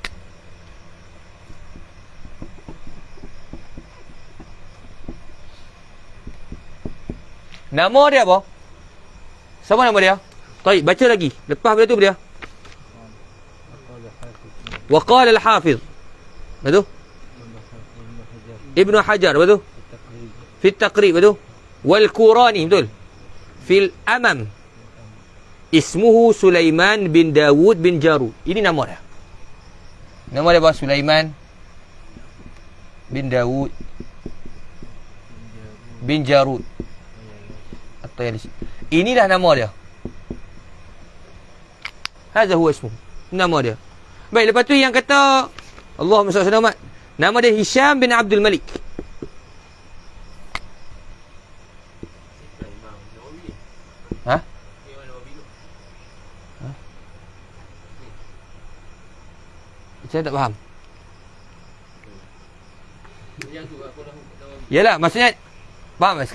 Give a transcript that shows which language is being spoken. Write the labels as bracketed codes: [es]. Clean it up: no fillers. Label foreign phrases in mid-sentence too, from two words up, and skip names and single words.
[ms] Nama dia apa? Sama nama dia? Baik, baca lagi. Lepas pada tu dia. [ar] وقال الحافظ. [ms] Betul? Ibnu Hajar, betul? [ar] في التقريب, [ms] betul? Wal-Qurani, betul? [ar] في الأمام. اسمه سليمان بن داود بن جارود. [ms] Ini nama dia. Nama dia apa? Sulaiman bin Dawud bin Jarud. Inilah nama dia. [ar] هذا هو اسمه. [ms] Nama dia. Baik, lepas tu yang kata [ar] اللهم صل عليه وسلم. [ms] Nama dia Hisham bin Abdul Malik. Ha? Saya tak faham. Yalah, maksudnya faham tak?